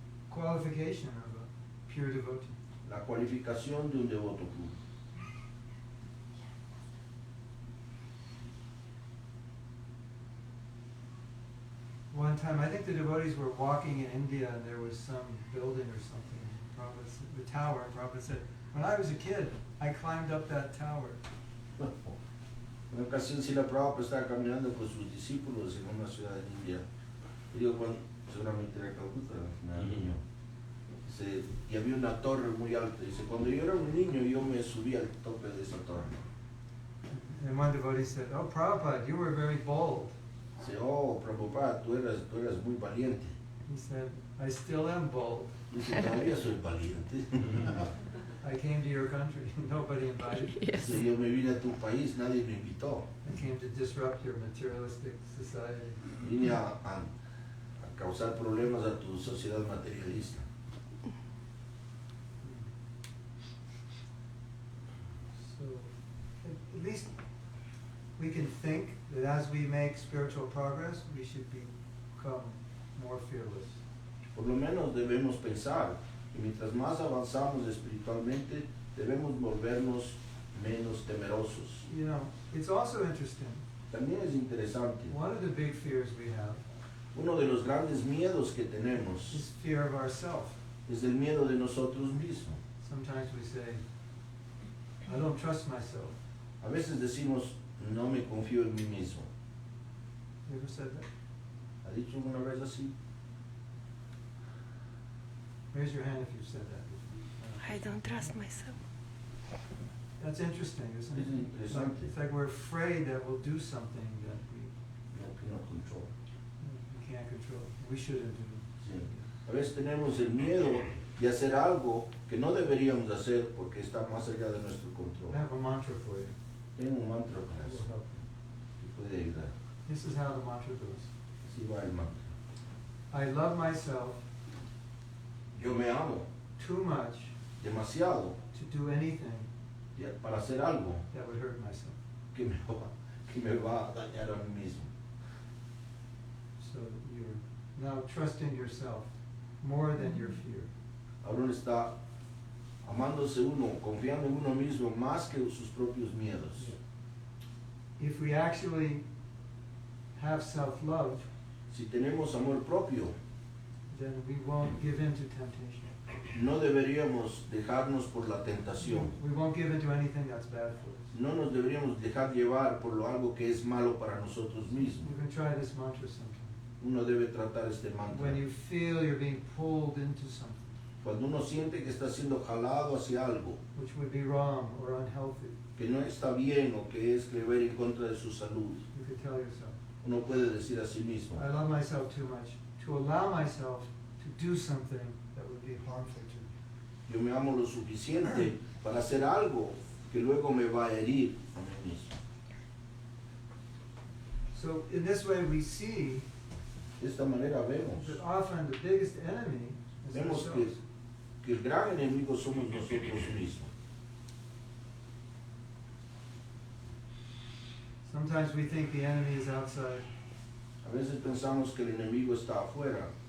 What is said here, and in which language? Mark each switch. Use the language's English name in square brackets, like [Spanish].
[English] Qualification of a pure devotee. [Spanish] La cualificación de un devoto puro. [English] One time, I think the devotees were walking in India and there was some building or something. Prabhupada said, the tower, and Prabhupada said, when I was a kid, I climbed up that tower. [Spanish] En una ocasión Srila Prabhupada estaba caminando con sus discípulos en una ciudad de India. Y digo, cuando, seguramente era Calcuta, era niño. Dice, y había una torre muy alta. Dice, cuando yo era un niño, yo me subí al tope de esa torre. [English] And one devotee said, oh, Prabhupada, you were very bold. [Spanish] Dice, oh, Prabhupada, tú eras muy valiente. [English] He said, I still am bold. [Spanish] Dice, todavía soy valiente. [English] I came to your country, nobody invited me. Yes. [Spanish] Dice, yo me vine a tu país, nadie me invitó. [English] I came to disrupt your materialistic society. [Spanish] Vine a causar problemas a tu sociedad materialista. [English] So, at least we can think that as we make spiritual progress, we should become more fearless. [Spanish] Por lo menos debemos pensar que mientras más avanzamos espiritualmente, debemos volvernos menos temerosos. [English] You know, it's also interesting. [Spanish] También es interesante, [English] One of the big fears we have [Spanish] uno de los grandes miedos que tenemos [English] is fear of ourself. [Spanish] es el miedo de nosotros mismos. [English] Sometimes we say, I don't trust myself. [Spanish] A veces decimos, no me confío en mí mismo. [English] You ever said that? [Spanish] ¿Ha dicho una vez así? [English] Raise your hand if you've said that. I don't trust myself. That's interesting, isn't [Spanish] Es [English] it? [Spanish] interesante. [English] It's like we're afraid that we'll do something that No control. we can't control. We shouldn't do. [Spanish] Sí. A veces tenemos el miedo de hacer algo que no deberíamos hacer porque está más allá de nuestro control. [English] I have a mantra for you. [Spanish] Tengo un mantra para [English] That will [Spanish] eso, [English] help. [Spanish] que puede ayudar. [English] This is how the mantra goes. [Spanish] Así va el mantra. [English] I love myself [Spanish] Yo me amo [English] too much [Spanish] demasiado [English] to do anything [Spanish] para hacer algo [English] that would hurt myself. [Spanish] que me va a dañar a mí mismo. [English] So you're now trusting yourself more than your fear. [Spanish] Ahora uno está amándose uno, confiando en uno mismo más que sus propios miedos. [English] If we actually have self-love, [Spanish] Si tenemos amor propio, [English] then we won't give in to temptation. [Spanish] no deberíamos dejarnos por la tentación. [English] We won't give in to anything that's bad for us. [Spanish] No nos deberíamos dejar llevar por lo algo que es malo para nosotros mismos. [English] You can try this mantra sometime. [Spanish] Uno debe tratar este mantra. [English] When you feel you're being pulled into something [Spanish] Cuando uno siente que está siendo jalado hacia algo [English] which would be wrong or unhealthy, [Spanish] que no está bien o que es que ver en contra de su salud, [English] you could tell yourself, [Spanish] uno puede decir a sí mismo, [English] I love myself too much to allow myself to do something that would be harmful to me. [Spanish] yo me amo lo suficiente para hacer algo que luego me va a herir a mí mismo. [English] So in this way we see [Spanish] De esta manera vemos, [English] that often the biggest enemy is [Spanish] vemos [English] ourselves. [Spanish] que el gran enemigo somos nosotros mismos. [English] Sometimes we think the enemy is outside. [Spanish] A veces pensamos que el enemigo está afuera,